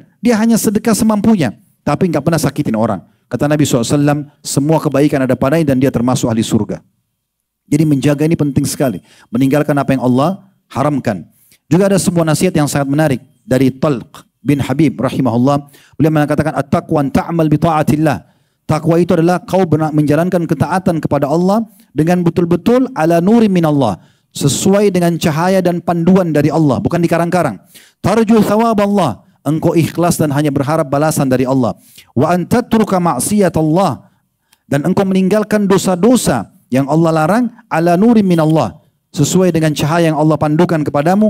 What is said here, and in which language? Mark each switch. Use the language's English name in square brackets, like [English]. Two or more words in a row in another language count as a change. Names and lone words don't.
[Indonesian] Dia hanya sedekah semampunya, tapi nggak pernah sakitin orang. Kata Nabi SAW, semua kebaikan ada padanya dan dia termasuk ahli surga. Jadi menjaga ini penting sekali. Meninggalkan apa yang Allah haramkan. Juga ada sebuah nasihat yang sangat menarik dari Talq bin Habib rahimahullah. Beliau mengatakan, [Arabic] التقوى تعمل بطاعة الله. [Indonesian] Takwa itu adalah kau menjalankan ketaatan kepada Allah dengan betul-betul [Arabic] على نور من الله. [Indonesian] Sesuai dengan cahaya dan panduan dari Allah, bukan dikarang-karang. [Arabic] ترجو ثواب الله, [Indonesian] engkau ikhlas dan hanya berharap balasan dari Allah. [Arabic] وأن تترك معصية الله, [Indonesian] dan engkau meninggalkan dosa-dosa yang Allah larang [Arabic] على نور من الله, [Indonesian] sesuai dengan cahaya yang Allah pandukan kepadamu.